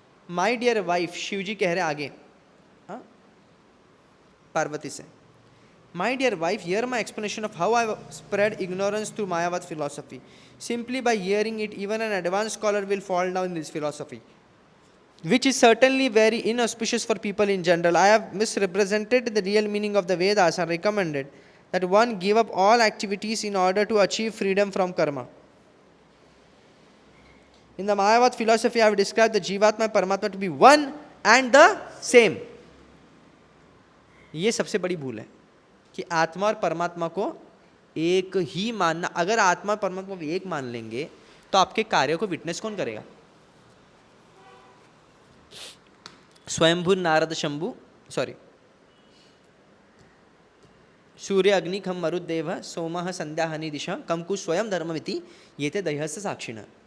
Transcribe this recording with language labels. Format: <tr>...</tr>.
<en>my dear wife,</en> <hi>Shivji कह रहे आगे, हाँ, पार्वती से,</hi> <en>My dear wife, here my explanation of how I spread ignorance through Mayavada philosophy. Simply by hearing it, even an advanced scholar will fall down in this philosophy, which is certainly very inauspicious for people in general. I have misrepresented the real meaning of the Vedas and recommended that one give up all activities in order to achieve freedom from karma. In the Mayavad philosophy, I have described the Jivatma and Paramatma to be one and the same.</en> <hi>ये सबसे बड़ी भूल है कि आत्मा और परमात्मा को एक ही मानना। अगर आत्मा और परमात्मा को एक मान लेंगे तो आपके कार्यों को विटनेस कौन करेगा?</hi> <sa>स्वयंभू नारद शंभु, सूर्य अग्नि खम मरुदेव सोमः संध्या हनि दिशा कमकु स्वयं धर्ममिति ये थे दह्यस्थ साक्षिण।</sa>